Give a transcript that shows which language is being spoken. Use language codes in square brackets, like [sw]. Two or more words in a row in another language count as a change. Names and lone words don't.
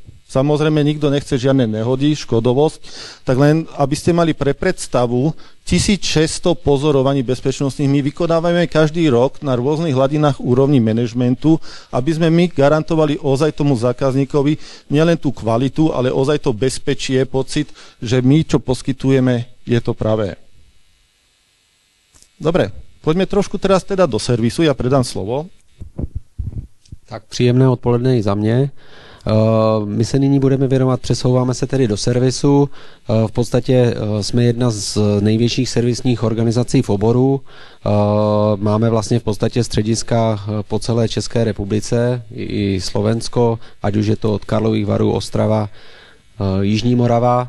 [sk] Samozrejme, nikto nechce žiadne nehody, škodovosť, tak len, aby ste mali pre predstavu, 1600 pozorovaní bezpečnostných my vykonávame každý rok na rôznych hladinách úrovní manažmentu, aby sme my garantovali ozaj tomu zákazníkovi nielen tú kvalitu, ale ozaj to bezpečie, pocit, že my, čo poskytujeme, je to pravé. Dobre, poďme trošku teraz teda do servisu, ja predám slovo. [cs] Tak příjemné odpoledne i za mě. My se nyní budeme věnovat, přesouváme se tedy do servisu. V podstatě jsme jedna z největších servisních organizací v oboru. Máme vlastně v podstatě střediska po celé České republice i Slovensko, ať už je to od Karlových Varů, Ostrava, Jižní Morava.